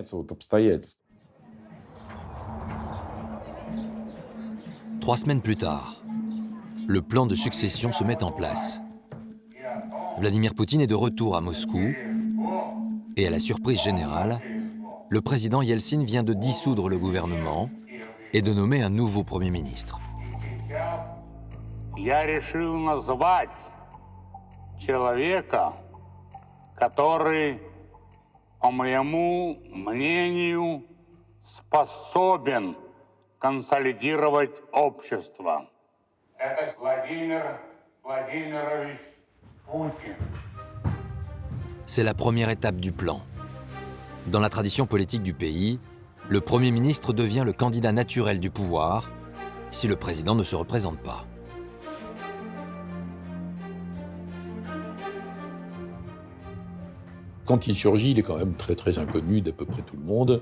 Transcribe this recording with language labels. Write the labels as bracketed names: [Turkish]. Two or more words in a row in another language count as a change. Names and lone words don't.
[French] 3 semaines plus tard, le plan de succession se met en place. Vladimir Poutine est de retour à Moscou et à la surprise générale, le président Yeltsin vient de dissoudre le gouvernement et de nommer un nouveau Premier ministre. [Russian] Я решил назвать человека, который, по моему мнению, способен консолидировать общество. Это Владимир Владимирович Poutine. [French] C'est la première étape du plan. Dans la tradition politique du pays, le Premier ministre devient le candidat naturel du pouvoir si le président ne se représente pas. Quand il surgit, il est quand même très inconnu d'à peu près tout le monde.